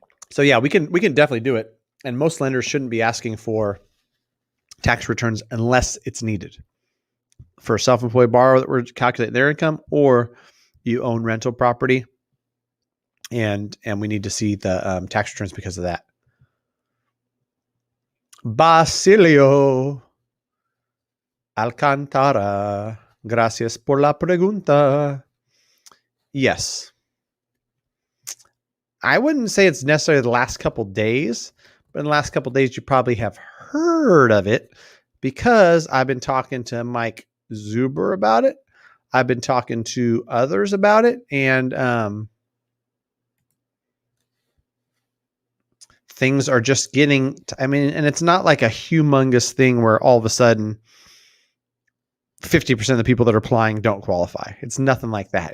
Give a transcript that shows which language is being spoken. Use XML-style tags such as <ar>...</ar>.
<en>So yeah, we can definitely do it. And most lenders shouldn't be asking for tax returns unless it's needed. For a self-employed borrower that we're calculating their income, or you own rental property and we need to see the tax returns because of that.</en> <es>Basilio Alcantara, gracias por la pregunta.</es> <en>Yes. I wouldn't say it's necessarily the last couple days, but in the last couple days, you probably have heard of it because I've been talking to Mike Zuber about it. I've been talking to others about it, and things are just getting, and it's not like a humongous thing where all of a sudden 50% of the people that are applying don't qualify. It's nothing like that.</en>